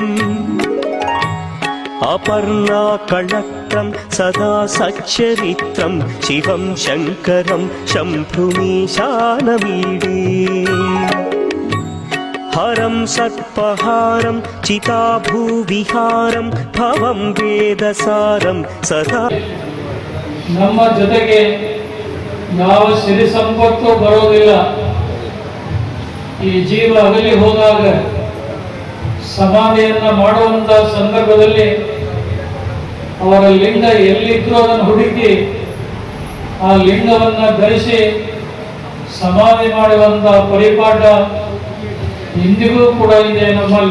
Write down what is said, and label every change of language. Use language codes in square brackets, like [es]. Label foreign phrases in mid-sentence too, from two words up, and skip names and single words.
[sa] अपर्णाकळत्रं सदा सच्चरित्रं शिवं शङ्करं शम्भुमीशानमीडे हरं सर्पहारं चिताभूविहारं भवं वेदसारं सदा [kn] ನಮ್ಮ ಜೊತೆಗೆ ಯಾವ ಸಿರಿ ಸಂಪತ್ತು ಬರೋದಿಲ್ಲ. ಈ ಜೀವ ಅಗಲಿ ಹೋದಾಗ ಸಮಾಧಿಯನ್ನ ಮಾಡುವಂತ ಸಂದರ್ಭದಲ್ಲಿ ಅವರ ಲಿಂಗ ಎಲ್ಲಿದ್ರೂ ಅದನ್ನು ಹುಡುಕಿ ಆ ಲಿಂಗವನ್ನ ಧರಿಸಿ ಸಮಾಧಿ ಮಾಡುವಂತ ಪರಿಪಾಠ ಇಂದಿಗೂ ಕೂಡ ಇದೆ ನಮ್ಮಲ್ಲಿ.